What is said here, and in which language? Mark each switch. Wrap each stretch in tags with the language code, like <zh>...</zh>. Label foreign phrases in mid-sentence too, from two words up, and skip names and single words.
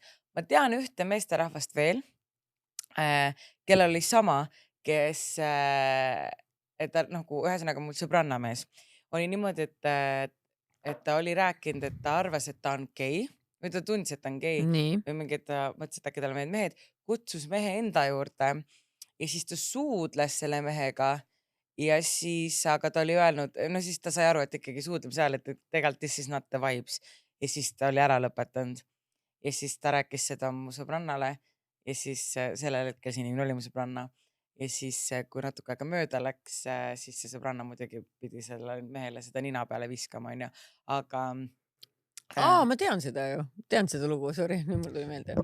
<et>Ma tean ühte meesterahvast veel, kellel oli sama, kes, et ta nagu ühesõnaga mul sõbrannamees oli niimoodi, et ta oli rääkinud, et ta arvas, et ta on gei või ta tundis, et ta on gei või mingi, et ta mõtles, et äkki tal on mehed, kutsus mehe enda juurde ja siis ta suudles selle mehega ja siis, aga ta oli öelnud, no siis ta sai aru, et ikkagi suudlemise ajal, et tegelikult</et> <en>this is not the vibes</en> <et>ja siis ta oli ära lõpetanud ja siis ta rääkis seda mu sõbrannale ja siis sellel hetkel see inimene oli mu sõbranna ja siis, kui natuke aega mööda läks, siis see sõbranna muidugi pidi selle mehele seda nina peale viskama, onju, aga ma tean seda ju, tean seda lugu, sorry, nüüd mul tuli meelde.</et>